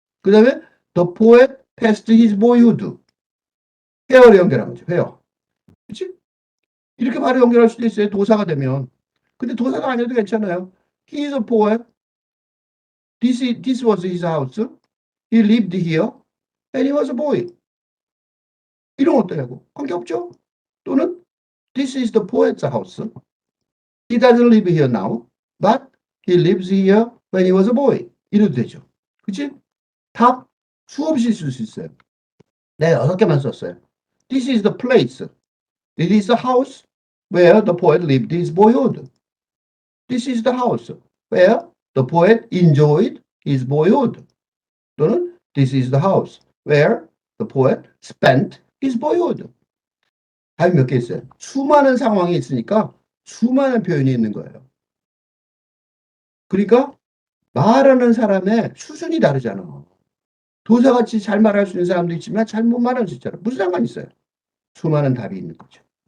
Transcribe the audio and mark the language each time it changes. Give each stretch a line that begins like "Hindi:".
English: 그 다음에 the poet passed his boyhood.
Korean: 회어를 연결한 거죠. 회어. 그치? 이렇게 바로 연결할 수도 있어요. 도사가 되면. 근데 도사가 아니어도 괜찮아요.
English: He is a poet. This was his house. He lived here. And he was a boy. 이런 거 어떠냐고. 관계없죠? 또는 this is the poet's house. He doesn't live here now, but he lives here when he was a boy.
Korean: 이래도 되죠. 그치? 답 수없이 쓸 수 있어요.
English: 내가 6개만 썼어요. This is the place. It is the house where the poet lived his boyhood. This is the house where the poet enjoyed his boyhood. 또는 this is the house where the poet spent his boyhood.
Korean: 답이 몇 개 있어요? 수많은 상황이 있으니까 수많은 표현이 있는 거예요. 그러니까 말하는 사람의 수준이 다르잖아. 도사같이 잘 말할 수 있는 사람도 있지만 잘 못 말할 수 있잖아. 무슨 상관이 있어요? 수많은 답이 있는 거죠.